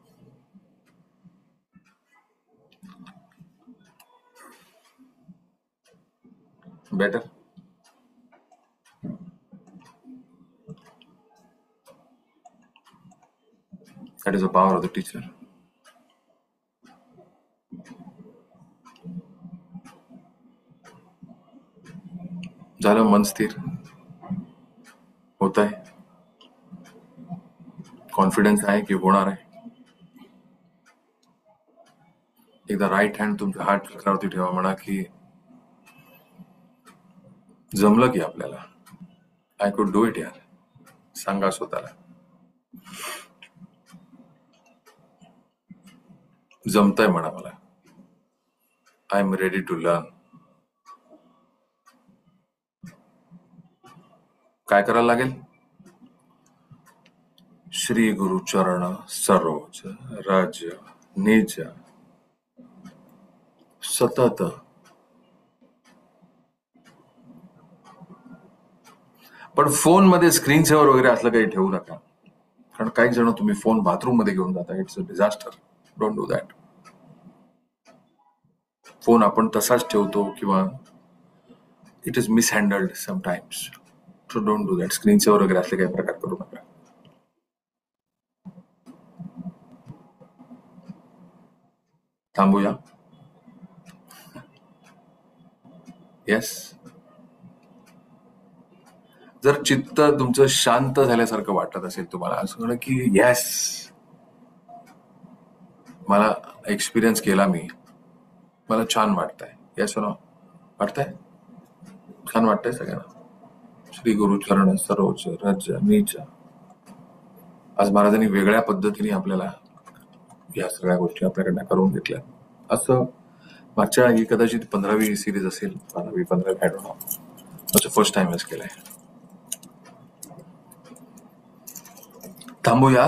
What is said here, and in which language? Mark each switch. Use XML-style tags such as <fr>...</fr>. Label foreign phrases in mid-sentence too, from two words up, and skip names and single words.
<en>Better. That is the power of the teacher.</en> <mr>झालं मन स्थिर होत आहे. कॉन्फिडन्स आहे की होणार आहे. एकदा</mr> <en>right hand</en> <mr>तुमच्या हार्ट चक्रावरती ठेवा. म्हणा की जमलं की आपल्याला.</mr> <en>I could do it yaar.</en> <mr>सांगा स्वतःला जमतंय म्हणा मला.</mr> <en>I am ready to learn.</en> <mr>काय करायला लागेल?</mr> <awa>श्री गुरु चरण सरोज रज निज सतत.</awa> <mr>पण फोन मध्ये स्क्रीन सेव्हर वगैरे असलं काही ठेवू नका. कारण काही जण तुम्ही फोन बाथरूम मध्ये घेऊन जाता.</mr> <en>It's a disaster. Don't do that.</en> <mr>फोन आपण तसाच ठेवतो किंवा</mr> <en>it is mishandled sometimes. So don't do that.</en> <mr>स्क्रीन सेव्हर वगैरे असले काही प्रकार करू नका. थांबूया. येस. जर चित्त तुमचं शांत झाल्यासारखं वाटत असेल तुम्हाला, असं म्हणा की येस मला एक्सपिरियन्स केला मी, मला छान वाटतंय.</mr> <en>yes no</en> <mr>वाटतंय? छान वाटतंय सगळ्यांना?</mr> <awa>श्री गुरु चरण सरोज रज नीच.</awa> <mr>आज महाराजांनी वेगळ्या पद्धतीने आपल्याला या सगळ्या गोष्टी आपल्याकडनं करून घेतल्या. असं मागच्या ही कदाचित 15वी सिरीज असेल. 15वी</mr> <en>I don't know.</en> <mr>असं</mr> <en>first time</en> <mr>केलंय. थांबूया.</mr>